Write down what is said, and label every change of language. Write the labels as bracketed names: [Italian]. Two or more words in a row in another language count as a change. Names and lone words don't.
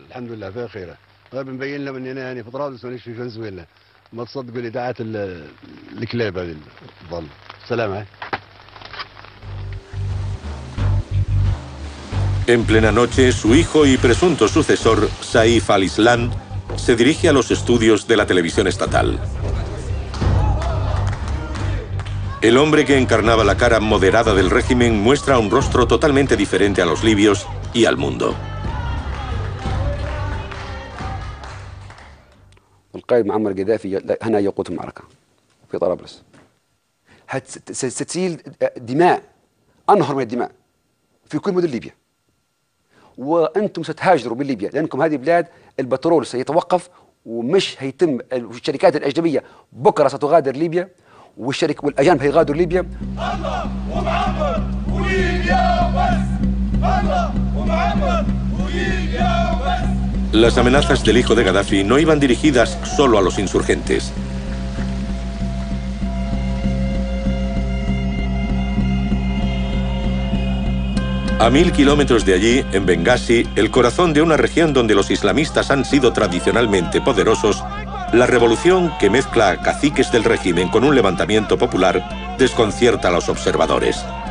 [Spanish] En plena noche, su hijo y presunto sucesor, Saif al-Islam, se dirige a los estudios de la televisión estatal. El hombre que encarnaba la cara moderada del régimen muestra un rostro totalmente diferente a los libios y al mundo. [Arabic] القائد معمر قذافي هنا يقود المعركة في طرابلس. ستسيل دماء، أنهر من الدماء في كل مدن ليبيا. وأنتم ستهاجروا من ليبيا لأنكم هذه بلاد البترول سيتوقف ومش هيتم. الشركات الأجنبية بكرة ستغادر ليبيا والأجانب هيغادروا ليبيا. الله ومعمر وليبيا وبس. الله ومعمر وليبيا وبس. [Spanish] Las amenazas del hijo de Gaddafi no iban dirigidas solo a los insurgentes. A 1000 kilómetros de allí, en Bengasi, el corazón de una región donde los islamistas han sido tradicionalmente poderosos, la revolución que mezcla a caciques del régimen con un levantamiento popular desconcierta a los observadores.